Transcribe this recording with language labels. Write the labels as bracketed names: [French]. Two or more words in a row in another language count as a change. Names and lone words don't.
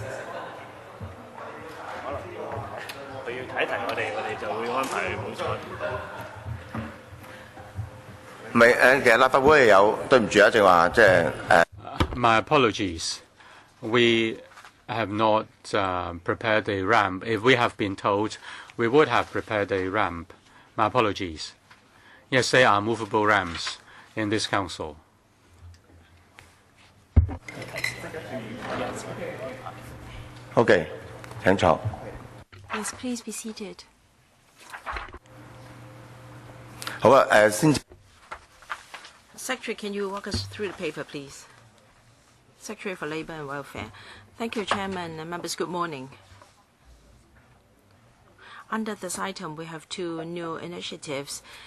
[Cantonese] 佢要睇一睇我哋就會安排冇錯。唔係其實立法會係有對唔住啊，正話即係 [English] My apologies. We have not prepared a ramp. If we have been told, we would have prepared a ramp. My apologies. Yes, there are movable ramps in this council. [Cantonese] OK， 請坐。 [English] Yes, please be seated. [Cantonese] 好啊，先。 [English] Secretary, can you walk us through the paper, please? Secretary for Labour and Welfare. Thank you, Chairman and members. Good morning. Under this item, we have two new initiatives.